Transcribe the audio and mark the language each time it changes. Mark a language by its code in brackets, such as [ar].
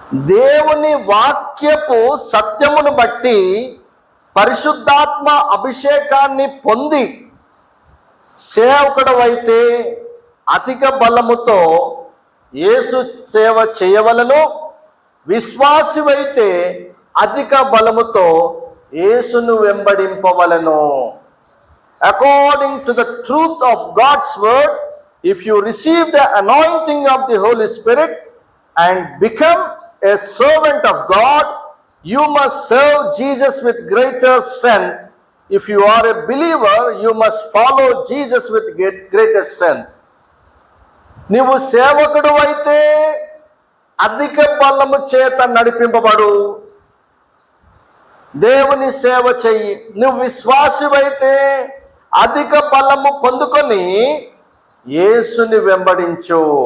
[te] దేవుని వాక్యపు సత్యమును బట్టి పరిశుద్ధాత్మ అభిషేకాన్ని పొంది సేవకుడు అయితే అధిక బలముతో యేసు సేవ చేయవలను, విశ్వాసివైతే అధిక బలముతో యేసును వెంబడింపవలను. [en] According to the truth of God's word, if you receive the anointing of the Holy Spirit and become a servant of God, you must serve Jesus with greater strength. If you are a believer, you must follow Jesus with greater strength. [te] నీవు సేవకుడు అయితే అధిక బలము చేత నడిపింపబడు, దేవుని సేవ చెయ్యి. నువ్వు విశ్వాసివైతే అధిక బలము పొందుకొని యేసుని వెంబడించు.